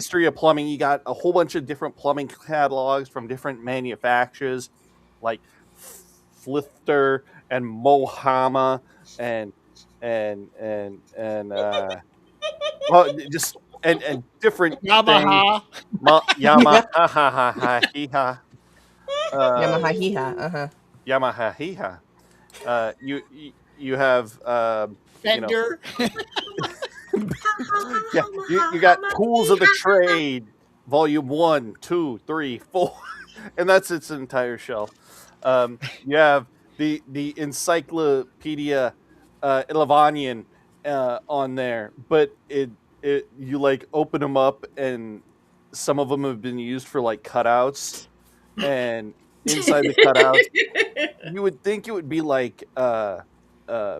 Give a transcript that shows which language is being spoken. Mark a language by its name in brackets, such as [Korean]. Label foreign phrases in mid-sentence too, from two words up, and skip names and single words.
[English] history of plumbing, you got a whole bunch of different plumbing catalogs from different manufacturers, like Flifter and Mohama and well, just and different things. Yamaha. Yamaha ha ha ha hee ha. Uh, Yamaha hee ha. Yamaha hee ha. You have you know Fender. yeah, you got Tools of the Trade, Volume 1, 2, 3, 4, and that's its entire shelf. You have the Encyclopedia Illavanian on there, but it you like open them up and some of them have been used for like cutouts, and inside the cutouts, you would think it would be uh